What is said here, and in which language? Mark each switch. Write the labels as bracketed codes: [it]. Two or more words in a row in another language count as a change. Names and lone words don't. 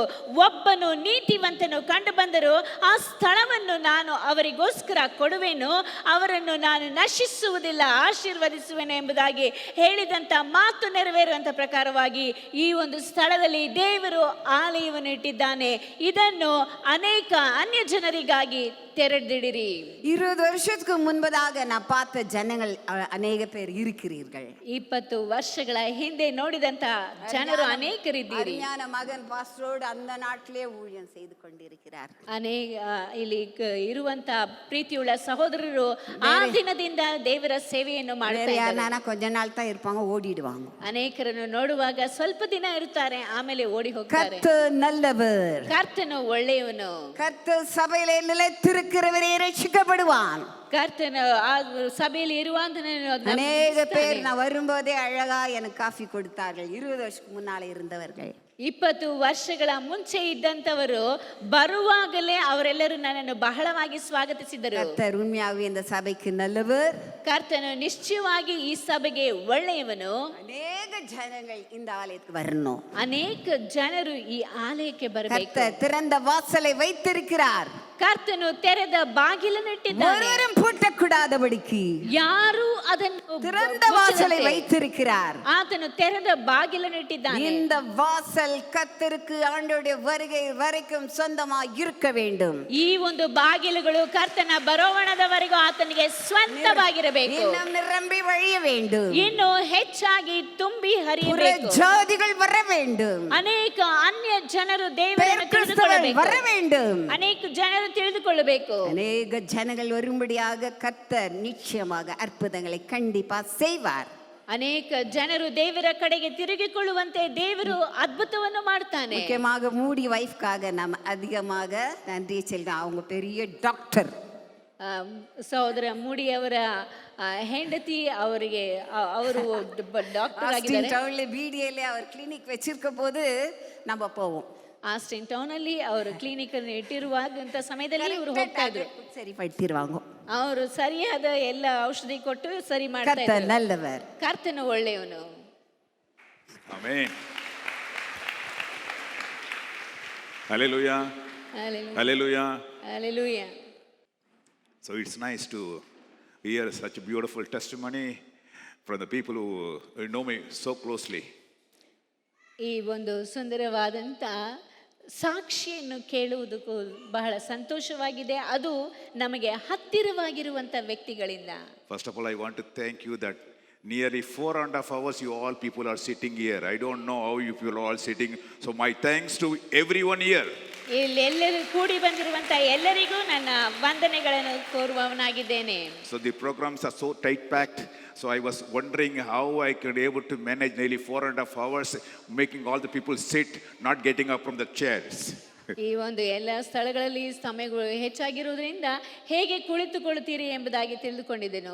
[kn] ಒಬ್ಬನು ನೀತಿವಂತನು ಕಂಡು ಬಂದರೂ ಆ ಸ್ಥಳವನ್ನು ನಾನು ಅವರಿಗೋಸ್ಕರ ಕೊಡುವೆನು, ಅವರನ್ನು ನಾನು ನಶಿಸುವುದಿಲ್ಲ, ಆಶೀರ್ವದಿಸುವೆನು ಎಂಬುದಾಗಿ ಹೇಳಿದಂತ ಮಾತು ನೆರವೇರುವಂತ ಪ್ರಕಾರವಾಗಿ ಈ ಒಂದು ಸ್ಥಳದಲ್ಲಿ ದೇವರು ಆಲಯವನ್ನು ಇಟ್ಟಿದ್ದಾನೆ. ಇದನ್ನು ಅನೇಕ ಅನ್ಯ ಜನರಿಗಾಗಿ ತೆರೆದಿಡಿರಿ. [ta] 20 வருஷத்துக்கு முன்பதாக நான் பார்த்த ஜனங்கள் அநேக பேர் இருக்கிறீர்கள். [kn] 20 ವರ್ಷಗಳ ಹಿಂದೆ ನೋಡಿದಂತ ಜನರು ಅನೇಕರಿದ್ದೀರಿ. [ta] ஞான மகன் பாஸ்டரோடு அந்த நாட்டிலே ஊழியம் செய்து கொண்டிருக்கிறார். [kn] ಅನೇಕ ಇಲ್ಲಿ ಇರುವಂತ ಪ್ರೀತಿಯುಳ್ಳ ಸಹೋದರರು ಆ ದಿನದಿಂದ ದೇವರ ಸೇವೆಯನ್ನು ಮಾಡ್ತಾ ಇದ್ದಾರೆ. [ta] கொஞ்ச நாள் தான் இருப்பாங்க, ஓடிடுவாங்க. [kn] ಅನೇಕರನ್ನು ನೋಡುವಾಗ ಸ್ವಲ್ಪ ದಿನ ಇರುತ್ತಾರೆ, ಆಮೇಲೆ ಓಡಿ ಹೋಗ್ತಾರೆ. [ta] கர்த்தர் நல்லவர். [kn] ಕರ್ತನು ಒಳ್ಳೆಯವನು. [ta] கர்த்தர் சபையிலே நிலைத்திருக்கிறவரே ரட்சிக்கப்படுவான். [kn] ಕರ್ತನು ಆ ಸಭೆಯಲ್ಲಿ ಇರುವಂತ [ta] அநேக பேர் நான் வரும்போதே அழகா எனக்கு காஃபி கொடுத்தார்கள். 20 வருஷத்துக்கு முன்னால இருந்தவர்கள் [kn] 20 ವರ್ಷಗಳ ಮುಂಚೆ ಇದ್ದಂಥವರು ಬರುವಾಗಲೇ ಅವರೆಲ್ಲರೂ ನನ್ನನ್ನು ಬಹಳವಾಗಿ ಸ್ವಾಗತಿಸಿದರು. [ta] கர்த்தர் உண்மையாகவே இந்த சபைக்கு நல்லவர். [kn] ಕರ್ತನು ನಿಶ್ಚಯವಾಗಿ ಈ ಸಭೆಗೆ ಒಳ್ಳೆಯವನು. [ta] அநேக ஜனங்கள் இந்த ஆலயத்துக்கு வரணும். [kn] ಅನೇಕ ಜನರು ಈ ಆಲಯಕ್ಕೆ ಬರಬೇಕು. [ta] கர்த்தர் திறந்த வாசலை வைத்திருக்கிறார். [kn] ಕರ್ತನು ತೆರೆದ ಬಾಗಿಲನ್ನು ಇಟ್ಟಿದ್ದಾನೆ. [ta] ஒருவரும் பூட்டக்கூடாதபடிக்கு [kn] ಯಾರು ಅದನ್ನು [ta] திறந்த வாசலை வைத்திருக்கிறார். [kn] ಆತನು ತೆರೆದ ಬಾಗಿಲನ್ನು ಇಟ್ಟಿದ್ದಾನೆ. [ta] இந்த வாசல் கர்த்தருக்கு ஆண்டவருடைய வருகை வரைக்கும் சொந்தமாக இருக்க வேண்டும். [kn] ಈ ಒಂದು ಬಾಗಿಲುಗಳು ಕರ್ತನ ಬರೋವಣದವರೆಗೂ ಆತನಿಗೆ ಸ್ವಂತವಾಗಿರಬೇಕು. [ta] இன்னும் நிரம்பಿ வழிய வேண்டும். [kn] ಇನ್ನು ಹೆಚ್ಚಾಗಿ ತುಂಬಿ ಹರಿಯಬೇಕು. [ta] ஜாதிகள் வர வேண்டும். [kn] ಅನೇಕ ಅನ್ಯ ಜನರು ದೇವರನ್ನು [ta] கிறிஸ்தவர்கள் [kn] ತಿಳಿದುಕೊಳ್ಳಬೇಕು. [ta] வர வேண்டும். [kn] ಅನೇಕ ಜನರು ತಿಳಿದುಕೊಳ್ಳಬೇಕು. [ta] அநேக ஜனங்கள் வரும்படியாக கர்த்தர் நிச்சயமாக அற்புதங்களை கண்டிப்பா செய்வார். [kn] ಅನೇಕ ಜನರು ದೇವರ ಕಡೆಗೆ ತಿರುಗಿಕೊಳ್ಳುವಂತೆ ದೇವರು ಅದ್ಭುತವನ್ನು ಮಾಡ್ತಾನೆ. [ta] முக்கியமாக மூடி வைஃப்காக நாம் அதிகமாக நன்றி செலுத்தோம். அவங்க பெரிய டாக்டர். [kn] ಸಹೋದರ ಮೂಡಿಯವರ ಹೆಂಡತಿ ಅವರಿಗೆ ಅವರು ಡಾಕ್ಟರ್ ಆಗಿದ್ದಾರೆ. [ta] ಬಿಡಿಯಲ್ಲಿ அவர் கிளினிக் வச்சிருக்க போது நம்ம போவோம். [kn] ಆಸ್ಟಿನ್ ಟೌನ್ ಅಲ್ಲಿ ಅವರು ಕ್ಲಿನಿಕ್ ಅನ್ನು ಇಟ್ಟಿರುವಂತ ಸಮಯದಲ್ಲಿ ಇವರು ಹೋಗ್ತಾ ಇದ್ರು. [ta] சரி பட்திருவாங்க [kn] ಅವರು ಸರಿಯಾದ ಎಲ್ಲ ಔಷಧಿ ಕೊಟ್ಟು ಸರಿ ಮಾಡ್ತಾ ಕರ್ತನ ಇದ್ರು. [ta] ನಲ್ಲவர். [kn] ಕರ್ತನು ಒಳ್ಳೆಯವನು. [en] Amen. Hallelujah. Hallelujah. Hallelujah. So it's nice to hear such a beautiful testimony from the people who know me so closely. [kn] ಈ ಒಂದು ಸುಂದರವಾದಂಥ ಸಾಕ್ಷಿಯನ್ನು ಕೇಳುವುದಕ್ಕೂ ಬಹಳ ಸಂತೋಷವಾಗಿದೆ. ಅದು ನಮಗೆ ಹತ್ತಿರವಾಗಿರುವಂಥ ವ್ಯಕ್ತಿಗಳಿಂದ. [en] First of all, I want to thank you that nearly 4.5 hours you all people are sitting here. I don't know how you people are all sitting. So my thanks to everyone here. [kn] ಇಲ್ಲಿ ಎಲ್ಲರೂ ಕೂಡಿ ಬಂದಿರುವಂಥ ಎಲ್ಲರಿಗೂ ನನ್ನ ವಂದನೆಗಳನ್ನು ಕೋರುವವನಾಗಿದ್ದೇನೆ. [en] So the programs are so tight packed. So I was wondering how I could able to manage nearly 4.5 hours, making all the people sit, not getting up from the chairs. [kn] ಈ ಒಂದು ಎಲ್ಲ ಸ್ಥಳಗಳಲ್ಲಿ ಸಮಯಗಳು ಹೆಚ್ಚಾಗಿರುವುದರಿಂದ ಹೇಗೆ ಕುಳಿತುಕೊಳ್ಳುತ್ತೀರಿ ಎಂಬುದಾಗಿ ತಿಳಿದುಕೊಂಡಿದ್ದೆನು.